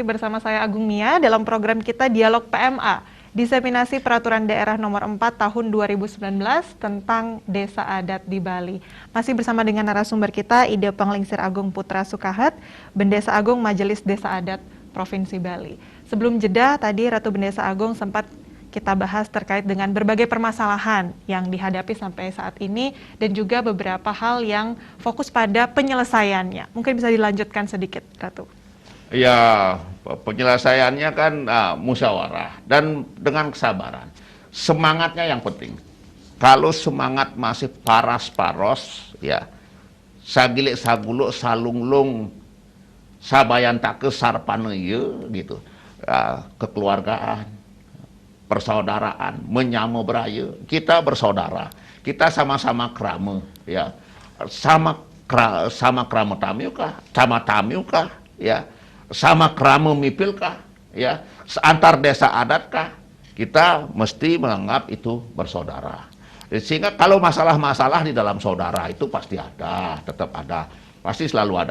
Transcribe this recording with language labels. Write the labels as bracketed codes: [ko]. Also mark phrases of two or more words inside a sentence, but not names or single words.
[id] bersama saya Agung Mia dalam program kita Dialog PMA, Diseminasi Peraturan Daerah Nomor 4 Tahun 2019 tentang Desa Adat di Bali. Masih bersama dengan narasumber kita, Ide Panglingsir Agung Putra Sukahat, Bendesa Agung Majelis Desa Adat Provinsi Bali. Sebelum jeda, tadi Ratu Bendesa Agung sempat kita bahas terkait dengan berbagai permasalahan yang dihadapi sampai saat ini dan juga beberapa hal yang fokus pada penyelesaiannya. Mungkin bisa dilanjutkan sedikit, Ratu. Ya, penyelesaiannya kan musyawarah dan dengan kesabaran. Semangatnya yang penting. Kalau semangat masih paras-paros, ya, [ban] sagilik saguluk salunglung sabayantake sarpanaya [id] gitu, kekeluargaan, persaudaraan, [ban] menyama beraya, [id] kita bersaudara, kita sama-sama krama, ya, sama krama tamiu kah, sama tamiu kah, ya, sama krama mipil kah, ya, antar desa adat kah, kita mesti menganggap itu bersaudara. Sehingga kalau masalah-masalah di dalam saudara itu pasti ada, tetap ada, pasti selalu ada.